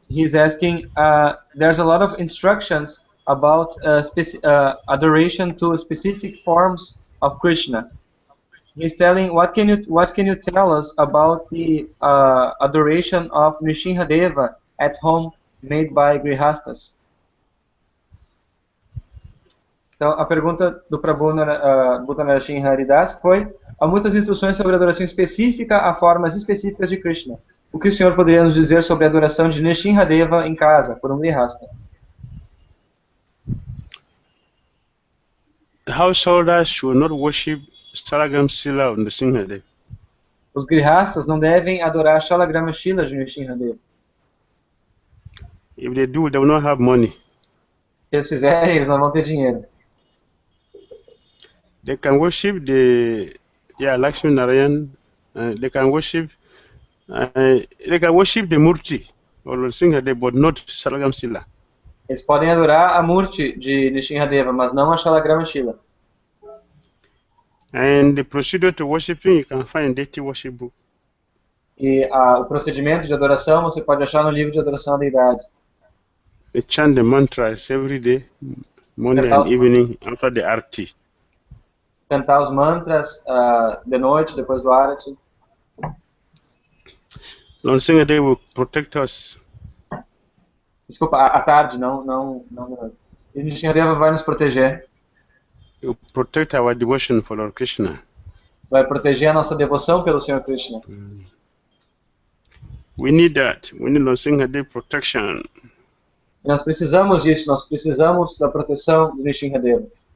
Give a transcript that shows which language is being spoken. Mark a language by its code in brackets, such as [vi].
[en] He's asking, there's a lot of instructions about adoration to specific forms of Krishna. He's telling, what can you tell us about the adoration of Nrsimhadeva at home made by Grihastas? [pt] Então, a pergunta do Prabhu Bhuta Narasingha Haridas foi: há muitas instruções sobre adoração específica a formas específicas de Krishna. O que o senhor poderia nos dizer sobre a adoração de Nrsimhadeva em casa, por um grihasta? [en] Householders should not worship Salagam Sila of Nrsimhadeva. [pt] Os grihastas não devem adorar Shalagrama Shila de Nrsimhadeva. [en] If they do, they will not have money. [pt] Se eles fizerem, eles não vão ter dinheiro. [en] They can worship Lakshmi Narayan. They can worship the Murti or Nrsimhadeva, but not Salagam Sila. [pt] Eles podem adorar a Murti de Nrsimhadeva, mas não a Shalagrama Shila. [en] And the procedure to worshiping you can find in deity worship book. [pt] E o procedimento de adoração você pode achar no livro de adoração à deidade. [en] They chant the mantras every day, morning and evening, after the arti. [pt] Cantar os mantras de noite, depois do arati. [en] Lord Nrsimhadeva will protect us. [pt] Desculpa, à tarde, não. E Nrsimhadeva vai nos proteger. [en] He will protect our devotion for Lord Krishna. [pt] Vai proteger a nossa devoção pelo Senhor Krishna. [en] We need that. We need Lord Nrsimhadeva protection. [pt] E nós precisamos disso, nós precisamos da proteção de Nrsimhadeva.